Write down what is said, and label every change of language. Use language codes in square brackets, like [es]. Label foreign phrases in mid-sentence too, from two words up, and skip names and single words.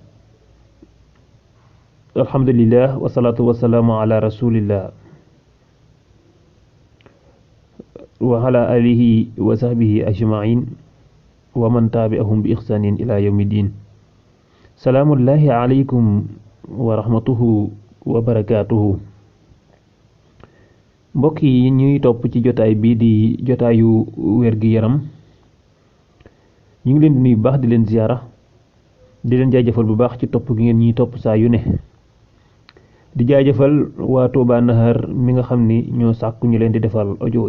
[ar] الحمد لله والصلاة والسلام على رسول الله وعلى آله وصحبه أجمعين ومن تابعهم بإحسان إلى يوم الدين سلام الله عليكم ورحمته وبركاته [wo] mbokk yi ñuy topp ci jotaay bii di jotaayu wér-gi-yaram ñu ngi leen di nuyu baax di leen ziyaara di leen jaajëfal bu baax ci topp gi ngeen ñuy topp saa yu ne di jaajëfal waa Touba Nahar mi nga xam ni ñoo sàkku ñu leen di defal audio